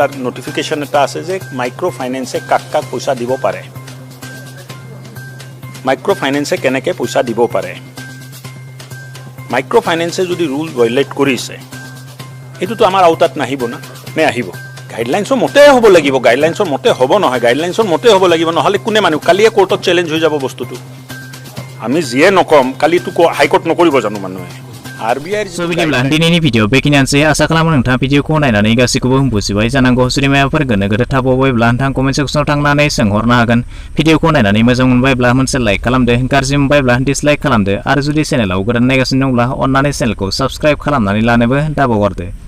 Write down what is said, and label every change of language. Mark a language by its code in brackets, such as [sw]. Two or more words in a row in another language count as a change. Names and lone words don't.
[as] নটিফিকেশ্যন এটা আছে যে মাইক্ৰ'ফাইনেন্সে কাক পইচা দিব পাৰে মাইক্ৰ'ফাইনেন্সে কেনেকৈ পইচা দিব পাৰে মাইক্ৰ'ফাইনেন্সে যদি [en] rule violate [as] কৰিছে এইটোতো আমাৰ আওতাত নাহিব না নে আহিব গাইডলাইনছৰ মতে হ'ব লাগিব গাইডলাইনছৰ মতে হ'ব নহয় গাইডলাইনছৰ মতে হ'ব লাগিব নহ'লে কোনে মানুহ কালিয়ে কোৰ্টত চেলেঞ্জ হৈ যাব বস্তুটো আমি যিয়ে নকম কালিতো হাইকোৰ্ট নকৰিব জানো মানুহে [brx] बिदिब्ला दिनैनि भिडिअ बेखिनियानोसै आसा खालामो नोंथाङा भिडिअखौ नायनानै गासैखौबो बुजिबाय जानांगौ जुदि माबाफोर गोनो गोथो थाबावबायब्ला नोंथाङा कमेन्ट सेक्सनाव थांनानै सोंहरनो हागोन भिडिअखौ नायनानै मोजां मोनबायब्ला मोनसे लाइक खालामदो गाज्रि मोनबायब्ला डिसलाइक खालामदो आरो जुदि चेनेलाव गोदान नायगासिनो दंब्ला अन्नानै चेनेलखौ साबस्क्राइब खालामनानै लानोबो दाबावगारदो